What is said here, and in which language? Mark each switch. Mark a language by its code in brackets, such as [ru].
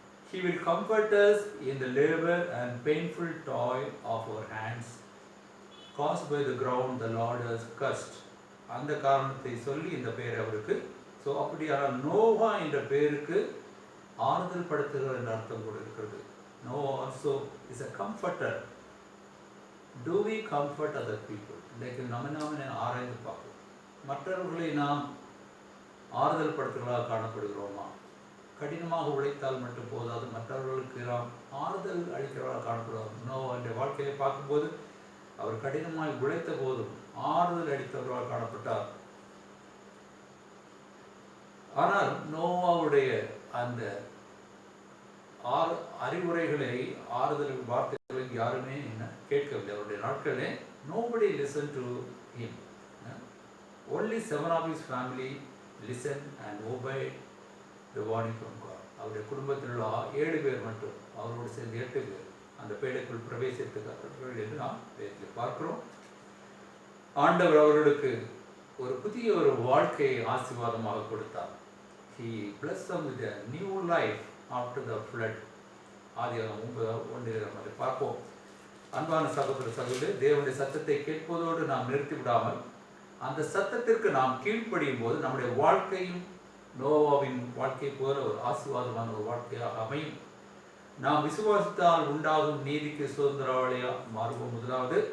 [en] He will comfort us in the labor and painful toil of our hands, caused by the ground the Lord has cursed. [ta] அந்த காரணத்தை சொல்லி இந்த பெயரை அவருக்கு. So அப்படியானால் நோவா என்ற பெயருக்கு ஆறுதல் படுத்துகிறார் என்ற அர்த்தம் கூட இருக்கிறது. [en] Noah also is a comforter. Do we comfort other people? [ta] இன்றைக்கு நாம ஆராய்ந்து பார்ப்போம். மற்றவர்களை நாம் ஆறுதல் படுத்துகிறவர்களாக காணப்படுகிறோமா? கடினமாக உழைத்தால் மட்டும் போதாது, மற்றவர்களுக்கு நாம் ஆறுதல் அளிக்கிறவர்களாக காணப்படுவோம். நோவாவுடைய வாழ்க்கையை பார்க்கும்போது அவர் கடினமாக உழைத்த போதும் ஆறுதல் அளித்தவர்களாக காணப்பட்டார். ஆனால் நோவாவுடைய அந்த அறிவுரைகளை ஆறுதல் வார்த்தைகளை யாருமே என்ன கேட்கவில்லை. அவருடைய நாட்களே [en] nobody listened to him. Only 7 of his family listened and obeyed the warning from God. [ta] அவருடைய குடும்பத்தில் உள்ள 7 பேர் மட்டும், அவரோடு சேர்ந்து 8 பேர் அந்த பேழைக்குள் பிரவேசித்தார்கள் என்று நாம் பார்க்கிறோம். ஆண்டவர் அவர்களுக்கு ஒரு புதிய ஒரு வாழ்க்கையை ஆசீர்வாதமாக கொடுத்தார். [en] He blessed them with a new life after the flood. [ta] ஆதியாகமம் 9:1 அதை பார்ப்போம். அன்பான சகோதர சகோதரி, தேவனுடைய சத்தத்தை கேட்பதோடு நாம் நிறுத்தி விடாமல் அந்த சத்தத்திற்கு நாம் கீழ்ப்படியும் போது நம்முடைய வாழ்க்கையும் நோவாவின் வாழ்க்கை போல ஒரு ஆசீர்வாதமான ஒரு வாழ்க்கையாக அமையும். நாம் விசுவாசத்தால் உண்டாகும் நீதிக்கு சுதந்திரவாளியாக மாறுவோம். முதலாவது.